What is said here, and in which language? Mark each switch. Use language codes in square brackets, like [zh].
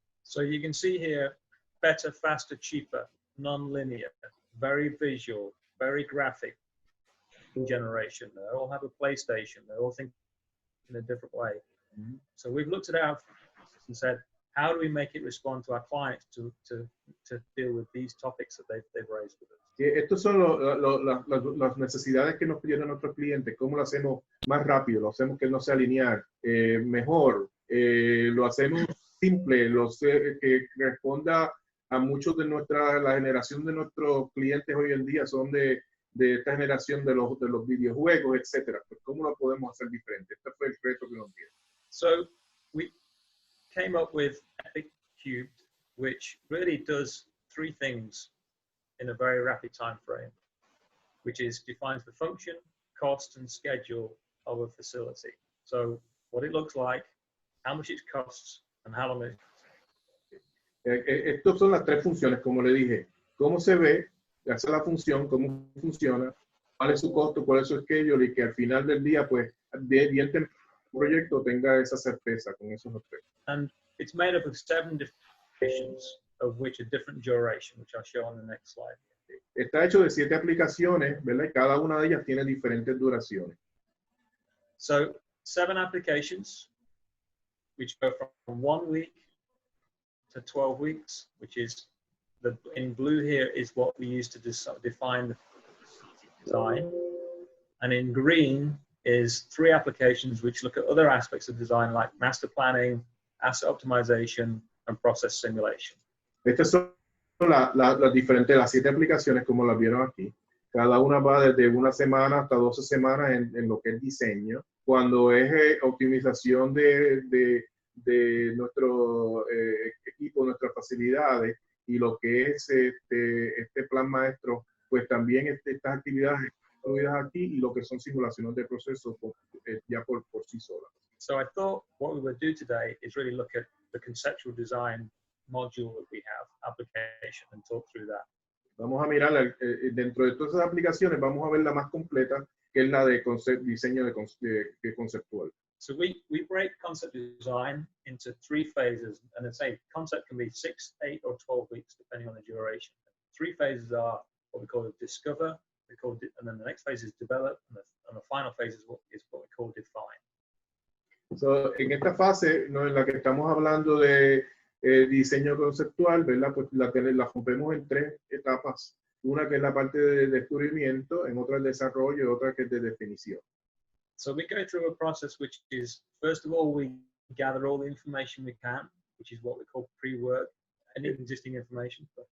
[en] So you can see here, better, faster, cheaper, non-linear, very visual, very graphic generation. They all have a PlayStation. They all think in a different way. Mm-hmm. So we've looked at our and said, how do we make it respond to our clients to deal with these topics that they've raised with us? [es] Estos son las necesidades que nos piden nuestros clientes. ¿Cómo lo hacemos más rápido? Lo hacemos que no sea lineal, mejor. Lo hacemos simple, que responda a muchos de la generación de nuestros clientes hoy en día son de esta generación de los videojuegos, etcétera. Pues, ¿cómo lo podemos hacer diferente? Este fue el reto que nos dieron. [en] So we came up with Epic Cubed, which really does 3 things in a very rapid time frame, which is defines the function, cost, and schedule of a facility. So what it looks like, how much it costs, and how long it [es] Estas son las 3 funciones, como le dije. Cómo se ve, hace la función, cómo funciona, cuál es su costo, cuál es su schedule, y que al final del día, pues, bien temprano el proyecto tenga esa certeza con esos aspectos. [en] And it's made up of 7 different applications, of which a different duration, which I'll show on the next slide. [es] Está hecho de 7 aplicaciones, ¿verdad? Y cada una de ellas tiene diferentes duraciones. [en] So 7 applications, which go from 1 week to 12 weeks, which is in blue here is what we use to define the design. And in green is 3 applications which look at other aspects of design like master planning, asset optimization, and process simulation. [es] Estas son las 7 aplicaciones como las vieron aquí. Cada una va desde 1 semana hasta 12 semanas en lo que es diseño. Cuando es optimización de nuestro equipo, nuestras facilidades y lo que es este plan maestro, pues también estas actividades incluidas aquí y lo que son simulaciones de procesos ya por sí solas. [en] So I thought what we would do today is really look at the conceptual design module that we have, application, and talk through that. [es] Vamos a mirar dentro de todas esas aplicaciones, vamos a ver la más completa, que es la de diseño de conceptual. [en] So we break concept design into 3 phases, and I say concept can be 6, 8, or 12 weeks, depending on the duration. 3 phases are what we call discover, and then the next phase is develop, and the final phase is what we call define. [es] So, en esta fase, ¿no?, en la que estamos hablando de diseño conceptual, ¿verdad? Pues la rompemos en 3 etapas. Una que es la parte de descubrimiento, en otra el desarrollo y otra que es de definición. So we go through a process which is, first of all, we gather all the information we can, which is what we call pre-work, any existing information.